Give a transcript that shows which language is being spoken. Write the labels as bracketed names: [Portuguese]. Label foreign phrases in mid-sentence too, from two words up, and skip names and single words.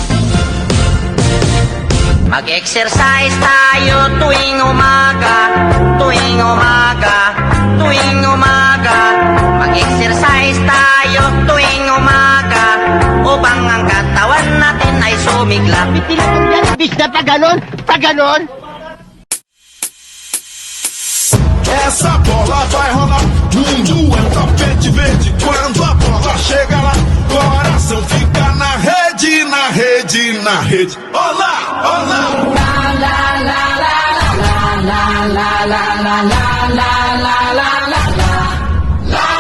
[Filipino] Mag-exercise tayo tuwing umaga, tuwing umaga, tuwing umaga. Mag-exercise tayo tuwing umaga, upang ang katawan natin ay sumigla. Pitilipan yan, bis na paganon, paganon. [Portuguese] Essa bola vai rolar, mundo é tapete verde. Quando a bola chega lá, coração fica na rede, na rede, na rede. Olá, olá. La la la la la la la la la la la la la la.